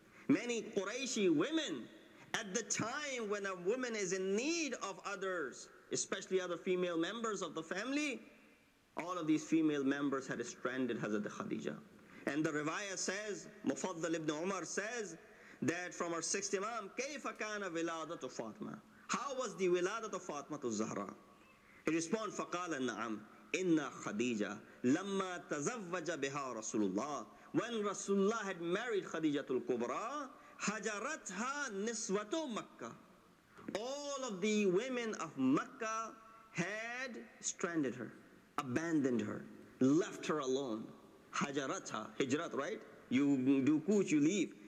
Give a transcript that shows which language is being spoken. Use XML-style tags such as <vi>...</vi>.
<en>Many Qurayshi women, at the time when a woman is in need of others, especially other female members of the family, all of these female members had stranded Hazrat Khadija. And the riwayah says, Mufaddal ibn Umar says, that from our sixth Imam,</en> <ar>كَيْفَ كَانَ وِلَادَةُ فَاطِمَةُ.</ar> <en>How was the wiladat of Fatima Zahra? He responds,</en> <ar>فَقَالَ النَّعَمْ إِنَّا خَدِيجَةَ لَمَّا تَزَوَّجَ بِهَا رَسُولُ اللَّهِ.</ar> <en>When Rasulullah had married Khadijatul Kubra, hajaratha niswatu Makkah. All of the women of Makkah had stranded her, abandoned her, left her alone. Hajaratha, hijrat, right? You do kuch, you leave.</en>